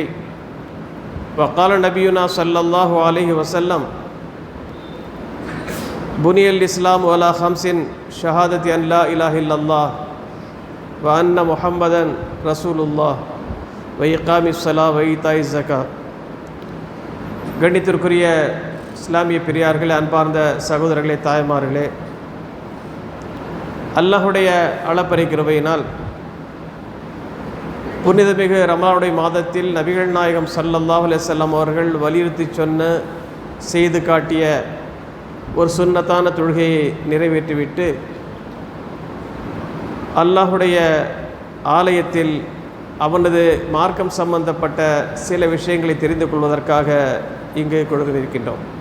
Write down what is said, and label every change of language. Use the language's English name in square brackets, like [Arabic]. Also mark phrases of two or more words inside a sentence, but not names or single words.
[Arabic] وقال نبينا صلى الله عليه وسلم بني الإسلام على 5: شهادة أن لا إله إلا الله وأن محمدا رسول الله وإقام الصلاة وإيتاء الزكاة. [Tamil] கண்ணியத்திற்குரிய இஸ்லாமிய பெரியார்களே, அன்பார்ந்த சகோதரர்களே, தாய்மார்களே, அல்லாஹுடைய அளப்பறை கிருபையினால் புனிதமிகு ரமலானுடைய மாதத்தில் நபிகள் நாயகம் [Arabic] صلى الله عليه وسلم [Tamil] அவர்கள் வலியுறுத்தி சொன்ன, செய்து காட்டிய ஒரு சுன்னத்தான தொழுகையை நிறைவேற்றிவிட்டு அல்லாஹுடைய ஆலயத்தில் அவனது மார்க்கம் சம்பந்தப்பட்ட சில விஷயங்களை தெரிந்து கொள்வதற்காக இங்கு கொடுத்திருக்கின்றோம்.